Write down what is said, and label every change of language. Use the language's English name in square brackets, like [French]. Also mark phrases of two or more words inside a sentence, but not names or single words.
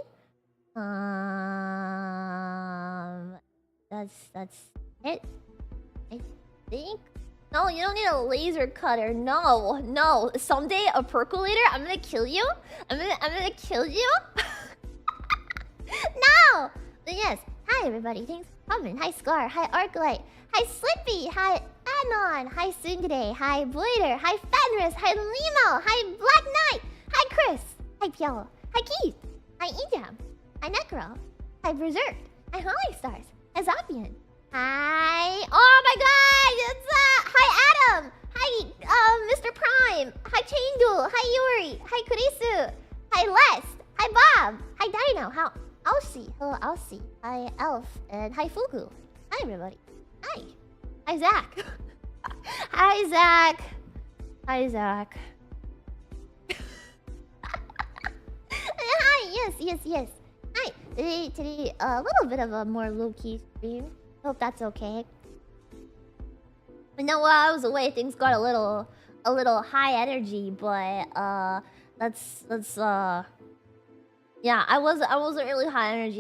[English] That's it, I think. No, you don't need a laser cutter. No. Someday a percolator. I'm gonna kill you. I'm gonna kill you. No. But yes. Hi everybody. Thanks for coming. Hi Scar. Hi Arclight. Hi Slippy. Hi Anon. Hi Sungday. Hi Blader. Hi Fenris. Hi Limo. Hi Black Knight. Hi Chris. Hi Piolo. Hi Keith. Hi Ejam. Hi Necro. Hi Berserk. Hi Holly Stars. Hi Zopian. Hi. Oh my god! It's hi Adam. Hi Mr. Prime. Hi Chain Duel. Hi Yuri. Hi Kurisu. Hi Les. Hi Bob. Hi Dino. How Elsie. Hello Elsie. Hi Elf. And hi Fugu. Hi everybody. Hi. Hi Zach. Hi Zach. Hi Zach. Hi Yes. Hi. Today, a little bit of a more low-key stream. Hope that's okay. I know while I was away, things got a little high energy, but that's yeah, I wasn't really high energy.